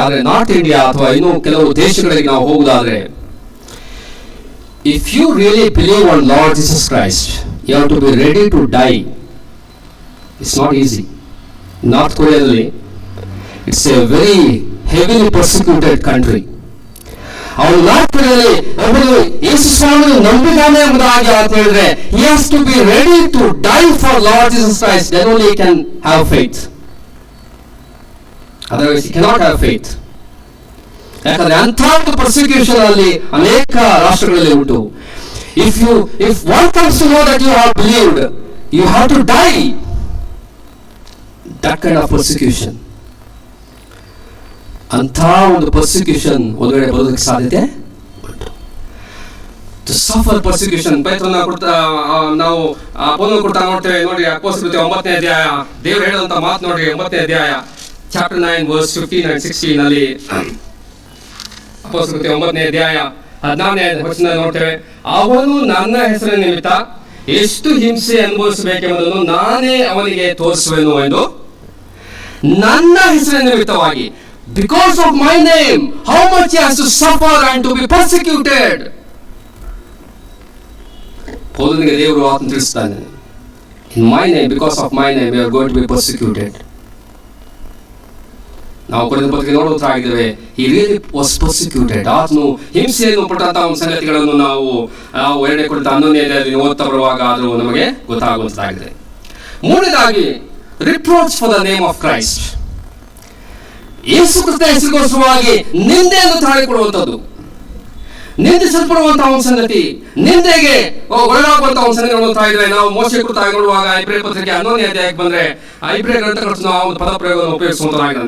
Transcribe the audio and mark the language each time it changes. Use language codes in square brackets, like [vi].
[kn] ಆದರೆ north India ಅಥವಾ ಇನ್ನೂ ಕೆಲವು ದೇಶಗಳಿಗೆ ನಾವು ಹೋಗುವುದಾದ್ರೆ, [en] If you really believe on Lord Jesus Christ, you have to be ready to die. It's not easy. North ಕೊರಿಯಾದಲ್ಲಿ it's a very heavily persecuted country. [kn] ಅವನು north ಕೊರಿಯಾದಲ್ಲಿ ಒಬ್ಬರು ಯೇಸು ಸ್ವಾಮಿಯನ್ನು ನಂಬಿದ್ದಾನೆ ಎಂಬುದಾಗಿ ಅಂತ ಹೇಳಿದ್ರೆ, [en] he has to be ready to die for Lord Jesus Christ, then only he can have faith. Otherwise he cannot have faith. [kn] ಯಾಕಂದ್ರೆ ಅಂಥ ಒಂದು persecution ಅಲ್ಲಿ ಅನೇಕ ರಾಷ್ಟ್ರಗಳಲ್ಲಿ ಉಂಟು. [en] If one comes to know that you have believed, you have to die. That kind of persecution. [kn] ಅಂಥ ಒಂದು persecution ಒಂದು ವೇಳೆ ಬರೋದಕ್ಕೆ ಸಾಧ್ಯತೆ ಉಂಟು. [en] To suffer persecution. [kn] ಪೇತ್ರನ ನಾವು ಪೌಲನ ಕೊಡ್ತಾ ನೋಡ್ತೇವೆ ನೋಡಿ, ಅಪೊಸ್ತಲಕೃತ್ಯ 9ನೇ ಅಧ್ಯಾಯ ದೇವರು ಹೇಳುವಂತ ಮಾತು ನೋಡಿ, 9ನೇ ಅಧ್ಯಾಯ ಚಾಪ್ಟರ್ 9 verse 15 and 16 ಅಲ್ಲಿ ಅಪೊಸ್ತಲಕೃತ್ಯ 9ನೇ ಅಧ್ಯಾಯ 14ನೇ ವಚನ ನೋಡ್ತೇವೆ. ಅವನು ನನ್ನ ಹೆಸರಿನ ನಿಮಿತ್ತ ಎಷ್ಟು ಹಿಂಸೆ ಅನುಭವಿಸಬೇಕೆಂಬುದನ್ನು ನಾನೇ ಅವನಿಗೆ ತೋರಿಸುವೆನು ಎಂದು, ನನ್ನ ಹೆಸರಿನ ನಿಮಿತ್ತವಾಗಿ, [en] because of my name, how much he has to suffer and to be persecuted. [kn] ಪೌಲನಿಗೆ ದೇವರು ಆತನು ತಿಳಿಸ್ತಾನೆ, [en] in my name, because of my name, you are going to be persecuted. [kn] ನಾವು ಕೊನೆಯ ಪತ್ರಿಕೆ ನೋಡುತ್ತಾಗಿದ್ದೇವೆ, [en] he really was persecuted. [kn] ಆತನು ಹಿಂಸೆಯನ್ನು ಪಟ್ಟಂತಹ ಒಂದು ಸಂಗತಿಗಳನ್ನು ನಾವು 2 ಕೊರಿಂಥ 11ನೇ ಓದ್ತಾ ಬರುವಾಗ ಆದರೂ ನಮಗೆ ಗೊತ್ತಾಗುವಂತಾಗಿದೆ. ಮೂರನೇದಾಗಿ [en] Reproach for the name of Christ. [kn] ಯೇಸು ಕ್ರಿಸ್ತನ ಹೆಸರಿಗೋಸ್ಕರವಾಗಿ ನಿಂದೆಯನ್ನು ತಾಳಿಕೊಳ್ಳುವಂಥದ್ದು, ನಿಂದಿಸಲ್ಪಡುವಂತಹ ಒಂದು ಸಂಗತಿ, ನಿಂದೆಗೆ ಒಳಗಾಗುವಂತಹ ಒಂದು ಸಂಗತಿ ನೋಡ್ತಾ ಇದ್ರೆ ನಾವು ಮೋಶೆ ಕುರಿತಾಗಿ ನೋಡುವಾಗ ಇಬ್ರಿಯ ಪತ್ರಿಕೆ 11ನೇ ಅಧ್ಯಾಯಕ್ಕೆ ಬಂದ್ರೆ ಇಬ್ರಿಯ ಗ್ರಂಥಕರ್ತನು ಆ ಒಂದು ಪದ ಪ್ರಯೋಗವನ್ನು ಉಪಯೋಗಿಸುವಂತಾಗಿದೆ.